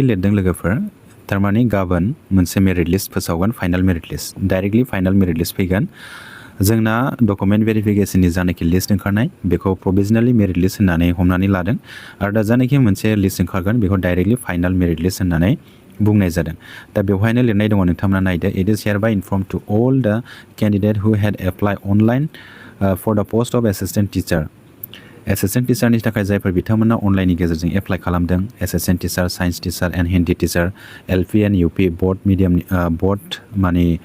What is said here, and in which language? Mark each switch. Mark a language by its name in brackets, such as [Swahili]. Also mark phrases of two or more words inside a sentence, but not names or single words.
[Bodo] लिरदों लोगोफोर थारमाने गाबोन मोनसे [English] merit list [Bodo] फोसावगोन [English] final merit list directly final merit list [Bodo] फैगोन जोंना [English] document verificationनि [Bodo] जानाखि लिस्ट ओंखारनाय बेखौ [English] provisionally merit list [Bodo] होननानै हमनानै लादों आरो दा जानाखि मोनसे लिस्ट ओंखारगोन बेखौ [English] directly final merit list [Bodo] होननानै बुंनाय जादों दा बेवहायनो लिरनाय दङ नोंथांमोना नायदो [English] it is hereby informed to all the candidates who had applied online for the post of Assistant Teacher [Bodo] एसिस्टेंट टीचारनि थाखाय जायफोर बिथांमोना अनलाइननि गेजेरजों एप्लाइ खालामदों [English] Assistant Teacher Science Teacher and Hindi Teacher LP and UP board [Bodo] मिडियामनि बोर्ड माने